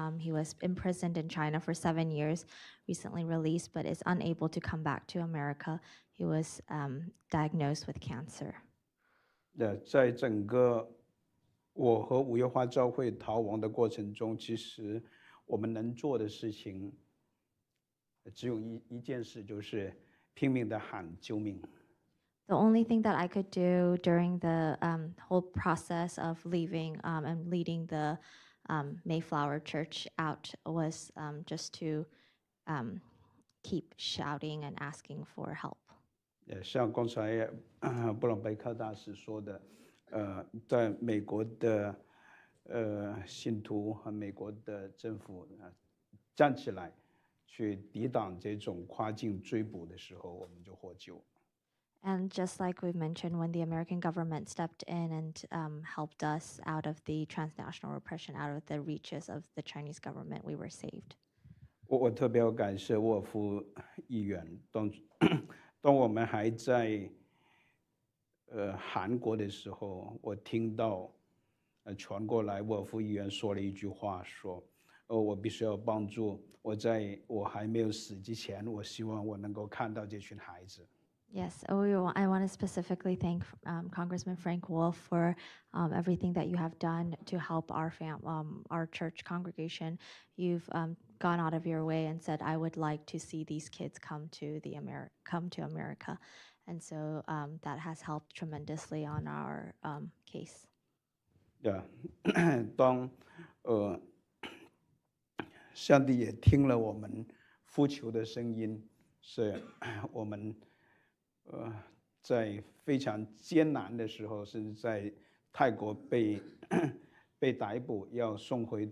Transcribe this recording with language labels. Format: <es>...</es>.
<en>He was imprisoned in China for 7 years, recently released, but is unable to come back to America. He was diagnosed with cancer.</en> <zh>在整个我和五月花教会逃亡的过程中，其实我们能做的事情只有一件事，就是拼命的喊救命。</zh> <en>The only thing that I could do during the whole process of leaving and leading the Mayflower Church out was just to keep shouting and asking for help.</en> <zh>像刚才布朗贝克大使说的，在美国的信徒和美国的政府站起来去抵挡这种跨境追捕的时候，我们就获救。</zh> <en>And just like we mentioned, when the American government stepped in and helped us out of the transnational repression, out of the reaches of the Chinese government, we were saved.</en> <zh>我特别要感谢沃尔夫议员，当我们还在韩国的时候，我听到传过来沃尔夫议员说了一句话，说我必须要帮助在我还没有死之前，我希望我能够看到这群孩子。</zh> <en>Yes, I want to specifically thank Congressman Frank Wolf for everything that you have done to help our church congregation. You've gone out of your way and said, I would like to see these kids come to America. And so that has helped tremendously on our case. Yeah.</en> <zh>当上帝也听了我们呼求的声音，是我们在非常艰难的时候，甚至在泰国被逮捕，要送</zh>